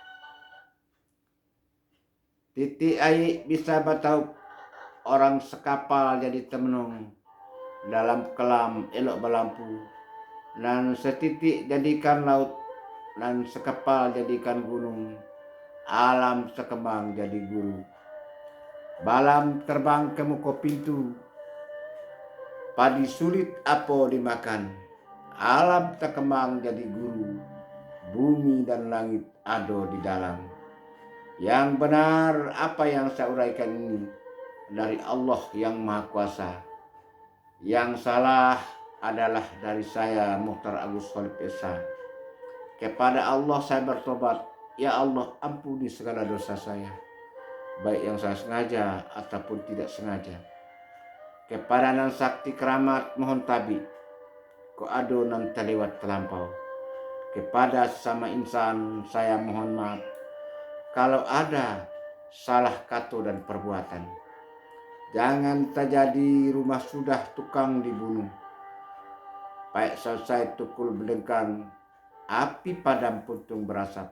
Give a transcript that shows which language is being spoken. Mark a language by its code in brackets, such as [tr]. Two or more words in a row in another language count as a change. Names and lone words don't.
[id] Titik air bisa batau, orang sekapal jadi temenung, dalam kelam elok berlampu, nan setitik jadikan laut, nan sekapal jadikan gunung, alam sekembang jadi guru. Balam terbang ke muka pintu, padi sulit apa dimakan, alam tak kembang jadi guru, bumi dan langit ada di dalam. Yang benar apa yang saya uraikan ini dari Allah yang Maha Kuasa. Yang salah adalah dari saya, Mokhtar Agus Sholib Esa. Kepada Allah saya bertobat, ya Allah ampuni segala dosa saya, baik yang saya sengaja ataupun tidak sengaja. [min] Kepada nan sakti keramat mohon tabi, ko ado nan terlewat terlampau. [id] Kepada sesama insan saya mohon maaf kalau ada salah kata dan perbuatan. Jangan terjadi rumah sudah tukang dibunuh, baik selesai tukul berdengkang, api padam puntung berasap.